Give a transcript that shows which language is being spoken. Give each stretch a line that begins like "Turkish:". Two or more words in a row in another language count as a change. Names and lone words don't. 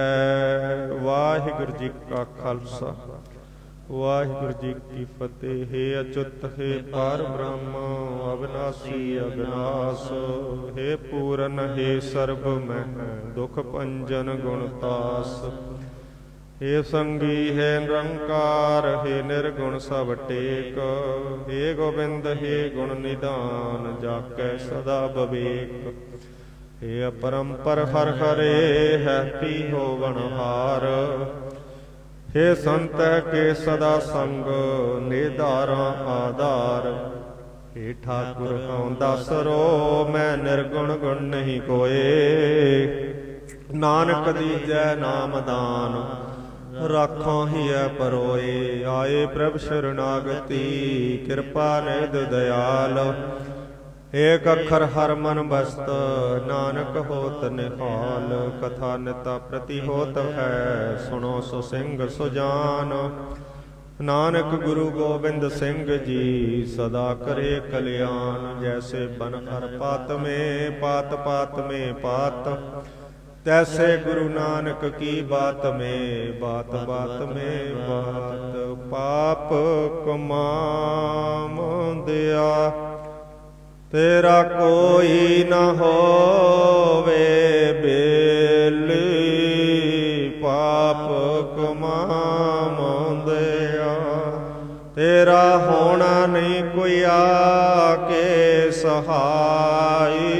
Punjabi: ਵਾਹਿਗੁਰੂ ਜੀ ਕਾ ਖਾਲਸਾ, ਵਾਹਿਗੁਰੂ ਜੀ ਕੀ ਫਤਿਹ। ਹੈ ਅਚੁੱਤ ਹੈ ਪਾਰ ਬ੍ਰਹਮ, ਅਬਿਨਾਸੀ ਅਬਿਨਾਸ਼। ਹੈ ਪੂਰਨ ਹੈ ਸਰਬ ਮਹਿ, ਦੁਖ ਭੰਜਨ ਗੁਣਤਾਸ।
Hindi: हे संगी है निरंकार, हे निर्गुण सब टेक। हे गोबिंद हे गुण निधान, जाकै सदा विवेक। हे अपरंपर हर हरे, है पी होवनहार। हे संत के सदा संग, निधारा आधार। हे ठाकुर हूँ दासरो, मैं निर्गुण गुण नहीं कोए। नानक दीजै नाम दान, राखों ही परोए। आए प्रभ शरणागति, कृपा निध दयाल। एक अखर हर मन बसत, नानक होत निहाल। कथा निता प्रति होत है, सुनो सो सिंह सुजान। नानक गुरु गोबिंद सिंह जी, सदा करे कल्याण। जैसे बन हर पात में, पात पात में पात। तैसे गुरु नानक की बात में, बात बात में बात।
Punjabi: ਪਾਪ ਕਮਾਮ ਦਿਆ, ਤੇਰਾ ਕੋਈ ਨ ਹੋਵੇ ਬੇਲੀ। ਪਾਪ ਕਮਾਮ ਦਿਆ, ਤੇਰਾ ਹੋਣਾ ਨਹੀਂ ਕੋਈ ਆਕੇ ਸਹਾਈ।